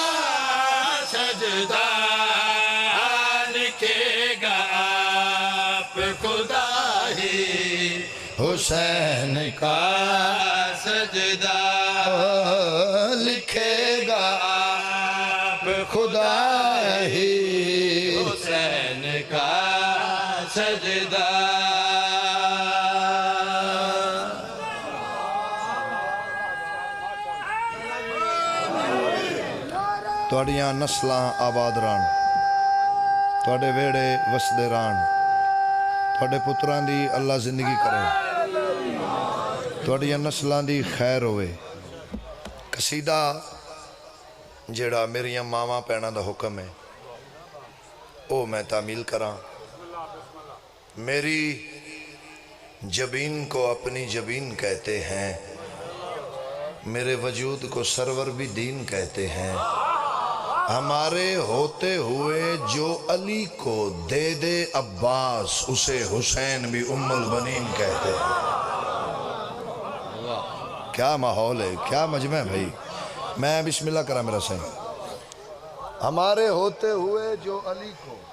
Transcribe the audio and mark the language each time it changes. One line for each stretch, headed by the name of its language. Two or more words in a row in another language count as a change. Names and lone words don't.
Urdu: سجدہ لکھے گا آپ خدا ہی حسین کا سجدہ لکھے گا آپ خدا ہی حسین کا سجدہ
Punjabi: تواڈیاں نسلاں آباد رہن تواڈے ویڑے وسدے رہن تواڈے پتراں دی اللہ زندگی کرے تواڈیاں نسلاں دی خیر ہوئے قصیدہ جیڑا میریاں ماواں پینا دا حکم ہے او میں تعمیل کراں
Urdu: میری جبین کو اپنی جبین کہتے ہیں میرے وجود کو سرور بھی دین کہتے ہیں ہمارے ہوتے ہوئے جو علی کو دے دے عباس اسے حسین بھی ام البنین کہتے ہیں کیا ماحول ہے کیا مجمع ہے
Punjabi: بھائی میں بسم اللہ کرا
Urdu: میرا صحیح ہمارے ہوتے ہوئے جو علی کو